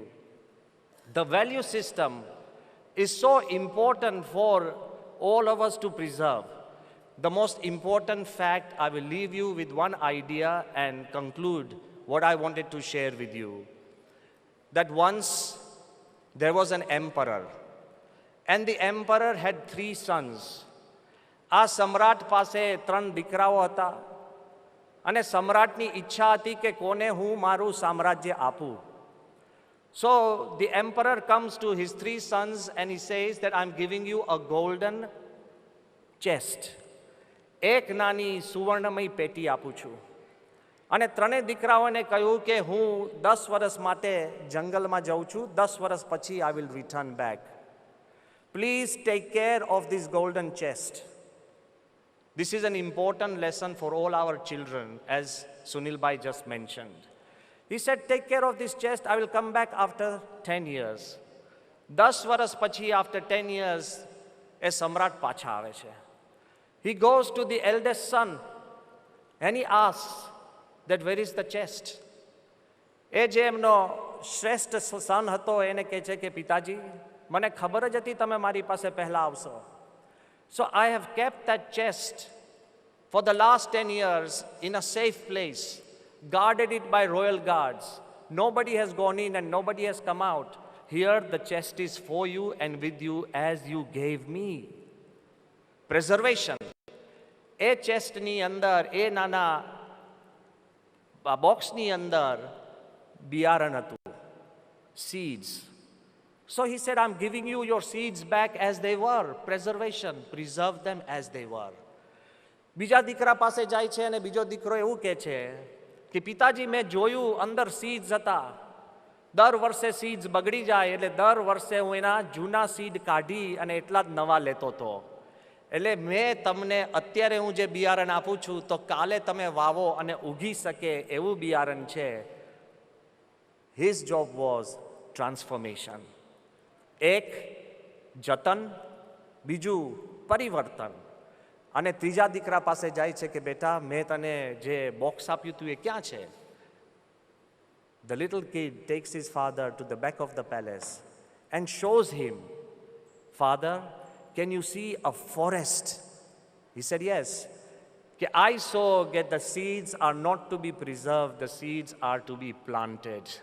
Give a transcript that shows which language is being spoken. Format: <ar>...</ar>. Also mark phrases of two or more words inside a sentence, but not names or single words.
<en>The value system is so important for all of us to preserve. The most important fact, I will leave you with one idea and conclude what I wanted to share with you. That once there was an emperor, and the emperor had 3 sons.</en> <gu>આ સમ્રાટ પાસે 3 દીકરાઓ હતા, અને સમ્રાટની ઈચ્છા હતી કે કોને હું મારું સામ્રાજ્ય આપું.</gu> <en>So the emperor comes to his 3 sons and he says that I'm giving you a golden chest.</en> <gu>એક નાની સુવર્ણમય પેટી આપું છું. અને 3 દીકરાઓને કહ્યું કે હું 10 વર્ષ માટે જંગલમાં જાઉં છું, 10 વર્ષ પછી</gu> <en>I will return back. Please take care of this golden chest. This is an important lesson for all our children, as Sunil Bhai just mentioned. He said, take care of this chest, I will come back after 10 years.</en> <gu>10 વર્ષ પછી,</gu> <en>after 10 years,</en> <gu>એ સમ્રાટ પાછા આવે છે.</gu> <en>He goes to the eldest son and he asks that where is the chest?</en> <gu>એ જે એમનો શ્રેષ્ઠ સન હતો એને કહે છે કે પિતાજી, મને ખબર જ હતી તમે મારી પાસે પહેલા આવશો.</gu> <en>So I have kept that chest for the last 10 years in a safe place, guarded it by royal guards. Nobody has gone in and nobody has come out. Here the chest is for you and with you as you gave me. Preservation.</en> <gu>આ ચેસ્ટ ની અંદર, આ નાના બોક્સ ની અંદર, બિયારણ હતું.</gu> <en>Seeds. So he said, I'm giving you your seeds back as they were. Preservation. Preserve them as they were.</en> <gu>બીજા દીકરા પાસે જાય છે અને બીજો દીકરો એવું કહે છે કે પિતાજી મેં જોયું અંદર સીડ્સ હતા. દર વર્ષે સીડ્સ બગડી જાય એટલે દર વર્ષે હું એના જૂના સીડ કાઢી અને એટલા જ નવા લેતો હતો. એટલે મેં તમને અત્યારે હું જે બિયારણ આપું છું તો કાલે તમે વાવો અને ઉગી શકે એવું બિયારણ છે.</gu> <en>His job was transformation.</en> <gu>એક જતન, બીજું પરિવર્તન. અને ત્રીજા દીકરા પાસે જાય છે કે બેટા મેં તને જે બોક્સ આપ્યું હતું એ ક્યાં છે?</gu> <en>The little kid takes his father to the back of the palace and shows him, Father, can you see a forest? He said, yes. I saw that the seeds are not to be preserved, the seeds are to be planted.</en>